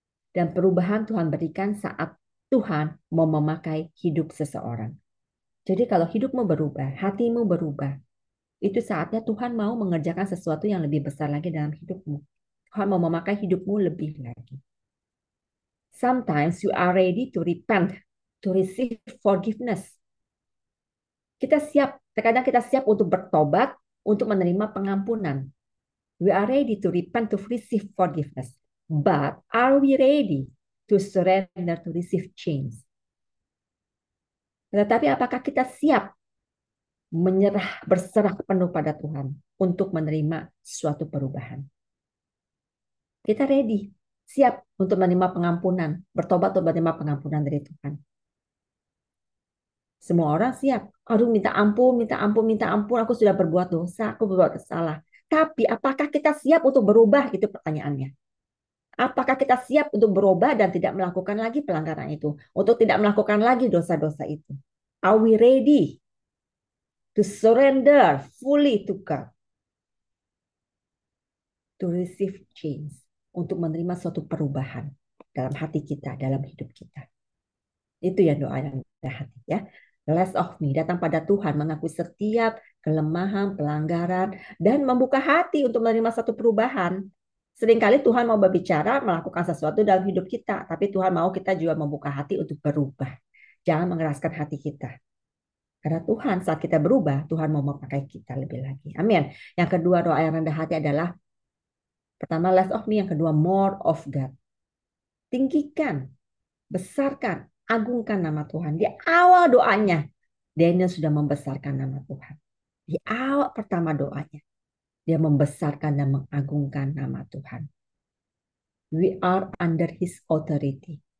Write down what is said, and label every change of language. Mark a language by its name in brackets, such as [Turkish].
[Indonesian] Dan perubahan Tuhan berikan saat Tuhan mau memakai hidup seseorang. Jadi kalau hidupmu berubah, hatimu berubah, itu saatnya Tuhan mau mengerjakan sesuatu yang lebih besar lagi dalam hidupmu. Tuhan mau memakai hidupmu lebih lagi. [English] Sometimes you are ready to repent, to receive forgiveness. [Indonesian] Kita siap, terkadang kita siap untuk bertobat, untuk menerima pengampunan. [English] We are ready to repent to receive forgiveness. But are we ready to surrender to receive change? [Indonesian] Tetapi apakah kita siap menyerah, berserah penuh pada Tuhan untuk menerima suatu perubahan? Kita ready, siap untuk menerima pengampunan, bertobat untuk menerima pengampunan dari Tuhan. Semua orang siap. Aduh, minta ampun, minta ampun, minta ampun. Aku sudah berbuat dosa, aku berbuat salah. Tapi apakah kita siap untuk berubah? Itu pertanyaannya. Apakah kita siap untuk berubah dan tidak melakukan lagi pelanggaran itu? Untuk tidak melakukan lagi dosa-dosa itu? [English] Are we ready to surrender fully to God? To receive change. [Indonesian] Untuk menerima suatu perubahan dalam hati kita, dalam hidup kita. Itu yang doa yang rendah hati ya. [English] Less of me, [Indonesian] datang pada Tuhan, mengaku setiap kelemahan, pelanggaran, dan membuka hati untuk menerima satu perubahan. Seringkali Tuhan mau berbicara, melakukan sesuatu dalam hidup kita, tapi Tuhan mau kita juga membuka hati untuk berubah. Jangan mengeraskan hati kita. Karena Tuhan, saat kita berubah, Tuhan mau memakai kita lebih lagi. Amin. Yang kedua doa yang rendah hati adalah, pertama [English] less of me, [Indonesian] yang kedua [English] more of God. [Indonesian] Tinggikan, besarkan, agungkan nama Tuhan. Di awal doanya, Daniel sudah membesarkan nama Tuhan. Di awal pertama doanya, dia membesarkan dan mengagungkan nama Tuhan. [English] We are under his authority.